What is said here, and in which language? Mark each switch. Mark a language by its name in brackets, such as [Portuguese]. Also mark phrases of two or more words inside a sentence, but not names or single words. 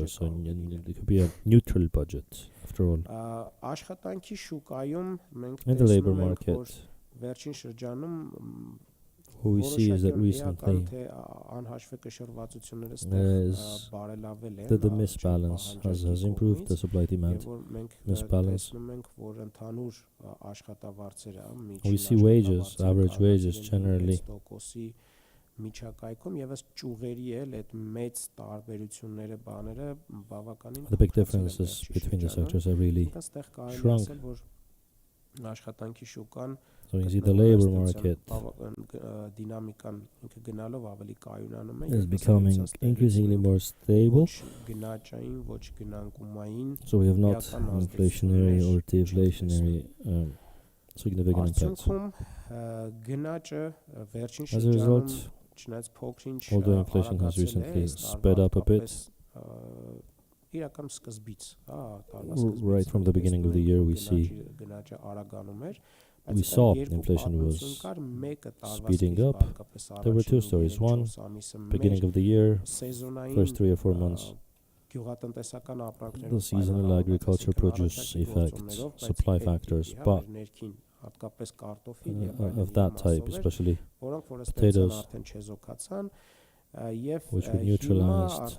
[English] So it could be a neutral budget. After all, in the labor market, what we see is that recently the misbalance has improved, the supply-demand misbalance. We see wages, average wages generally [Armenian] միջակայքում եւս ճյուղերի էլ այդ մեծ տարբերությունները բաները բավականին [English] The big differences between the sectors are really [Armenian] այստեղ կարելի [English] shrunk. [Armenian] ասել որ աշխատանքի շուկան [English] So you see the labor market [Armenian] դինամիկան ինքը գնալով ավելի կայունանում է [English] is becoming increasingly more stable. [Armenian] գնաճային ոչ գնանկումային [English] So we have not inflationary or deflationary significant impacts. [Armenian] արդյունքում գնաճը վերջին [English] As a result, [Armenian] շրջանում չնայած փոքր-ինչ [English] although inflation has recently sped up a bit, [Armenian] իրական սկզբից, [English] right from the beginning of the year we [Armenian] գնաճը արագանում էր, [English] we saw inflation was speeding up. There were two stories. One, beginning of the year, first 3 or 4 months, the seasonal agriculture produce effect, supply factors, but of that type, especially potatoes, which were neutralized.